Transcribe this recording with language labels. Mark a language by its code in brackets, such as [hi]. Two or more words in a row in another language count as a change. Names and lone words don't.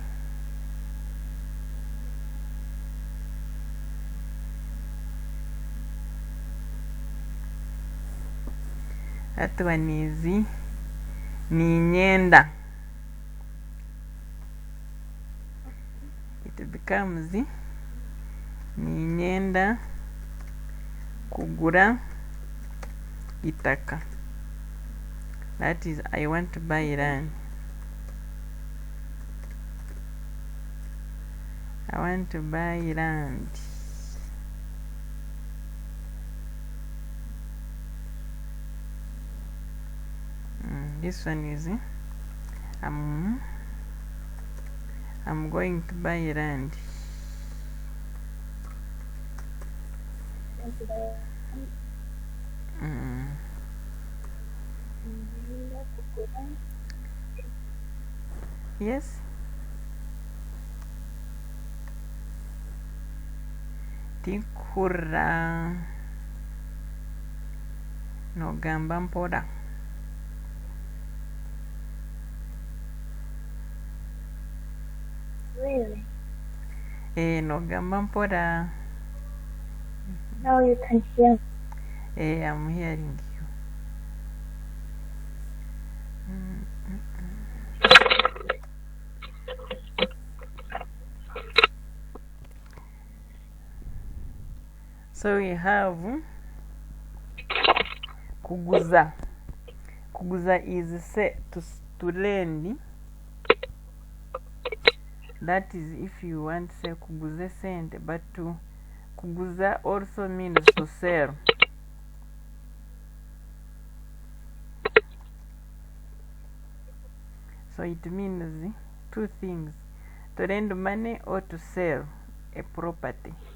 [en] That one is ninyenda. It becomes [ttj] ninyenda kugura itaka. [en] That is, I want to buy land. I want to buy land. This one is I'm going to buy land. Yes. [ttj] Tikura no gamba mpora. [en] Really? [ttj] No gamba mpora. [en] Now you can hear. I'm hearing you. So we have kuguza. Kuguza is say to lend. That is if you want to say [ttj] kuguze sente, [en] but to kuguza also means to sell. So it means two things: to lend money or to sell a property.